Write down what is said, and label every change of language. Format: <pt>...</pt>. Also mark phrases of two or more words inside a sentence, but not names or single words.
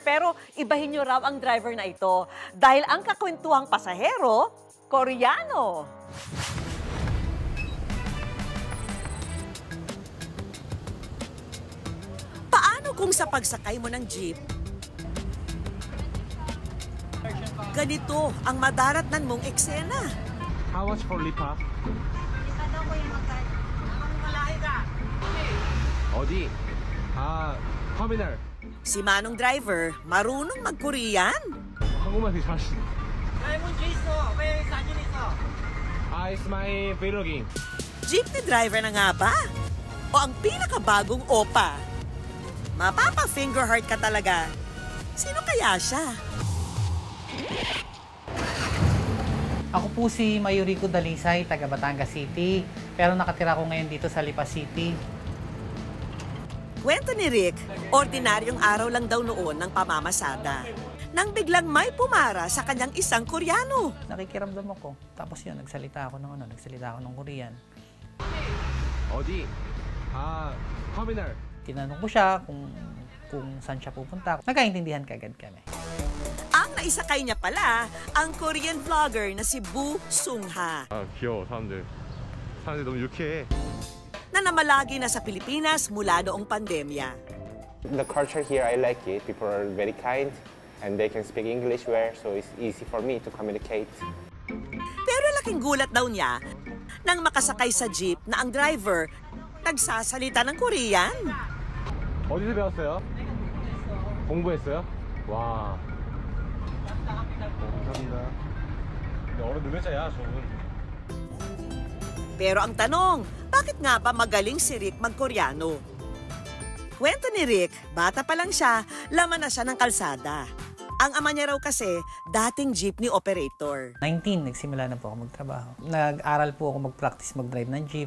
<tl>Pero ibahin niyo raw ang driver na ito dahil ang kakwentuhang pasahero, Koreano. Paano kung sa pagsakay mo ng jeep, ganito ang madaratnan mong eksena?</tl> <en>How much for lipa?</en> <tl>Lipa daw ko yung magkano. Ang malayo ka.</tl> <ko>어디? 터미널.</ko> <tl>Si Manong driver, marunong mag-Korean.</tl> <ko>한국말 되게 잘하시네. Ay, 문제 있어. 왜 사진 있어?</ko> <en>It's my vlogging.</en> <tl>Jeepney driver na nga ba? O ang pinakabagong opa? Mapapa-finger heart ka talaga. Sino kaya siya? Ako po si Mayurico Dalisay, taga Batangas City. Pero nakatira ko ngayon dito sa Lipa City. Kwento ni Rick, ordinaryong araw lang daw noon ng pamamasada. Nang biglang may pumara sa kanyang isang Koreano. Nakikiramdam ako. Tapos yun, nagsalita ako ng Korean. 어디? 터미널. Tinanong ko siya kung saan siya pupunta. Nagkaintindihan kagad kami. Ang naisakay niya pala, ang Korean vlogger na si Bu Sungha.</tl> <ko>귀여워, 사람들. 사람들이 너무 유쾌해.</ko> <tl>Na namalagi na sa Pilipinas mula noong pandemya.</tl> <en>The culture here, I like it. People are very kind and they can speak English well, so it's easy for me to communicate.</en> <tl>Pero laking gulat daw niya nang makasakay sa jeep na ang driver nagsasalita ng Korean.</tl> <ko>어디서 배웠어요? 공부했어요? 와. 감사합니다. 근데 어른 능력자야, 저분.</ko> <tl>Pero ang tanong, bakit nga ba magaling si Rick mag-Koreano? Kwento ni Rick, bata pa lang siya, laman na siya ng kalsada. Ang ama niya raw kasi, dating jeepney operator. 19, nagsimula na po ako magtrabaho. Nag-aral po ako mag-practice mag-drive ng jeep.</tl>